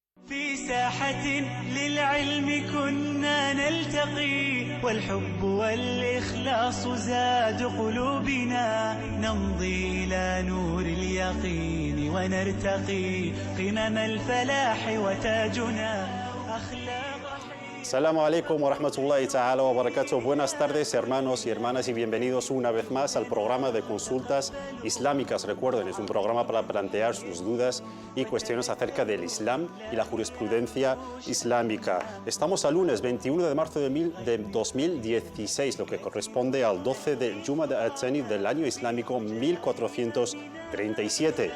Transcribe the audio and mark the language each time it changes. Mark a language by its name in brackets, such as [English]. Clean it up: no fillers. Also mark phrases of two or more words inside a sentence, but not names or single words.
[Arabic] في ساحة للعلم كنا نلتقي والحب والإخلاص زاد قلوبنا نمضي إلى نور اليقين ونرتقي قمم الفلاح وتاجنا أخلاق. السلام عليكم ورحمة الله تعالى وبركاته. [Spanish] Buenas tardes, hermanos y hermanas, y bienvenidos una vez más al programa de consultas islámicas. Recuerden, es un programa para plantear sus dudas y cuestiones acerca del Islam y la jurisprudencia islámica. Estamos al lunes 21 de marzo de 2016, lo que corresponde al 12 de Jumada al-Thani del año islámico 1437.